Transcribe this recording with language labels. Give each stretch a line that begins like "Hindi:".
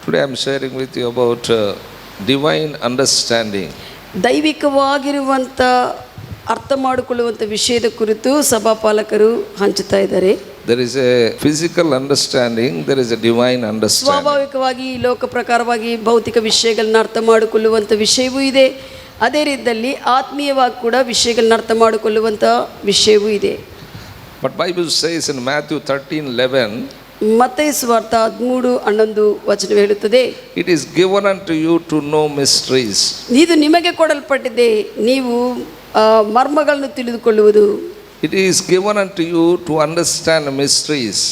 English: Today I am sharing with you about divine understanding.
Kannada: ದೈವಿಕವಾಗಿರುವಂಥ ಅರ್ಥ ಮಾಡಿಕೊಳ್ಳುವಂಥ ವಿಷಯದ ಕುರಿತು ಸಭಾಪಾಲಕರು ಹಂಚುತ್ತಾ ಇದ್ದಾರೆ.
English: There is a physical understanding, there is a divine understanding.
Kannada: ಸ್ವಾಭಾವಿಕವಾಗಿ ಲೋಕ ಪ್ರಕಾರವಾಗಿ ಭೌತಿಕ ವಿಷಯಗಳನ್ನ ಅರ್ಥ ಮಾಡಿಕೊಳ್ಳುವಂಥ ವಿಷಯವೂ ಇದೆ. ಅದೇ ರೀತಿಯಲ್ಲಿ ಆತ್ಮೀಯವಾಗಿ ಕೂಡ ವಿಷಯಗಳನ್ನ ಅರ್ಥ ಮಾಡಿಕೊಳ್ಳುವಂಥ ವಿಷಯವೂ ಇದೆ.
English: But Bible says in Matthew 13:11,
Kannada: ಮತ್ತಾಯ ಸುವಾರ್ತೆ 13:11 ಹೇಳುತ್ತದೆ,
English: it is given unto you to know mysteries.
Kannada: ಇದು ನಿಮಗೆ ಕೊಡಲ್ಪಟ್ಟಿದೆ, ನೀವು ಮರ್ಮಗಳನ್ನು ತಿಳಿದುಕೊಳ್ಳುವುದು.
English: It is given unto you to understand mysteries.